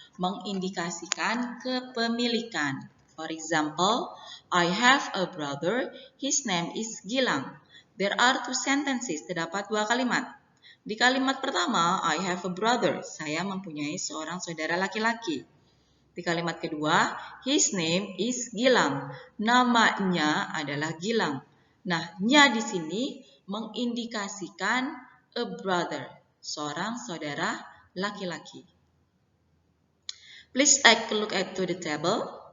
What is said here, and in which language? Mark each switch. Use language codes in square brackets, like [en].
[id] Mengindikasikan kepemilikan. [en] For example, I have a brother, his name is Gilang. There are two sentences, [id] terdapat dua kalimat. Di kalimat pertama, [en] I have a brother, [id] saya mempunyai seorang saudara laki-laki. Di kalimat kedua, [en] his name is Gilang, [id] namanya adalah Gilang. Nah, nya di sini mengindikasikan [en] a brother, [id] seorang saudara laki-laki. [en] Please take a look at the table.